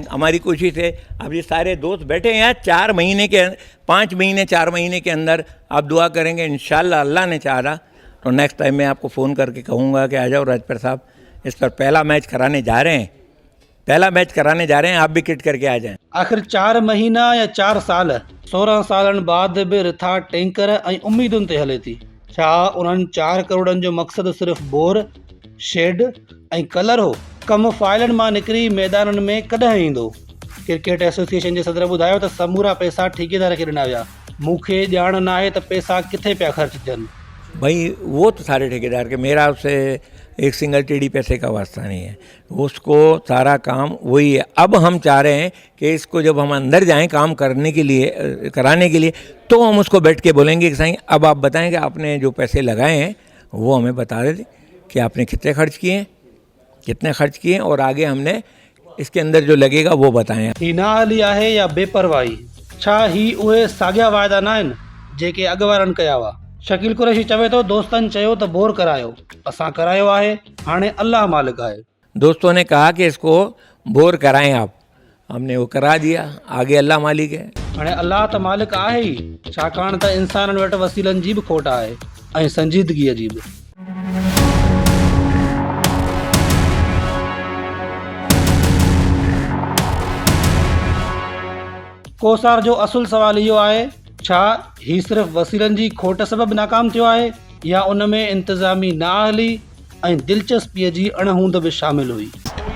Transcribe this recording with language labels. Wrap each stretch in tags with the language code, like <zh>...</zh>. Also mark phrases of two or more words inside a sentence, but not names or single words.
<ur>ہماری کوشش ہے، اب یہ سارے دوست بیٹھے ہیں 4 مہینے کے 5 مہینے 4 مہینے کے اندر آپ دعا کریں گے ان شاء اللہ، اللہ نے چاہا تو</ur> <en>next time</en> <ur>میں آپ کو فون کر کے کہوں گا کہ آ جاؤ راجپر صاحب، اس پر پہلا میچ کرانے جا رہے ہیں، آپ بھی کٹ کر کے آ جائیں.</ur> <sd>आखिर 4 महीना या 4 साल 16 सालनि बाद बि रिथा टैंकर ऐं उम्मीदुनि ते हले थी। छा उन्हनि 4 करोड़नि जो मक़सदु सिर्फ़ु बोर, शेड ऐं कलर हो? कमु फाइलनि मां निकिरी मैदाननि में कॾहिं ईंदो?</sd> <en>cricket association</en> <sd>जे सदर ॿुधायो त समूरा पैसा ठेकेदार खे ॾिना विया। मूंखे ॼाण न आहे त पैसा किथे पिया ख़र्च थियनि।</sd> <ur>بھائی وہ تو سارے ٹھیکیدار کے، میرا اس سے ایک سنگل ٹیڑھی پیسے کا واسطہ نہیں ہے، اس کو سارا کام وہی ہے. اب ہم چاہ رہے ہیں کہ اس کو جب ہم اندر جائیں کام کرانے کے لیے تو ہم اس کو بیٹھ کے بولیں گے کہ سائیں اب آپ بتائیں کہ آپ نے جو پیسے لگائے ہیں وہ ہمیں بتا دیں کہ آپ نے کتنے خرچ کیے اور آگے ہم نے اس کے اندر جو لگے گا وہ بتائیں.</ur> <sd>ही नाहली आहे या बेपरवाही, छा ही उहे साॻिया वाइदा न आहिनि जेके अॻु वारनि कया हुआ? शकील कुरैशी चवे थो, दोस्तनि चयो त बोर करायो, असां करायो आहे, हाणे अल्लाह मालिक आहे।</sd> <ur>دوستوں نے کہا کہ اس کو بور کرائیں آپ، ہم نے وہ کرا دیا، آگے اللہ مالک ہے.</ur> <sd>हाणे अल्लाह त मालिक आहे ई, छाकाणि त इंसाननि वटि वसीलनि जी बि खोट आहे ऐं संजीदगीअ जी बि। कोसार जो असुल सवाल इहो आहे, छा ही सिर्फ़ वसीलनि जी खोट सबबि नाकाम थियो आहे या उन में इंतिज़ामी नाअहली ऐं दिलचस्पीअ जी अणहूंद बि शामिल हुई?</sd>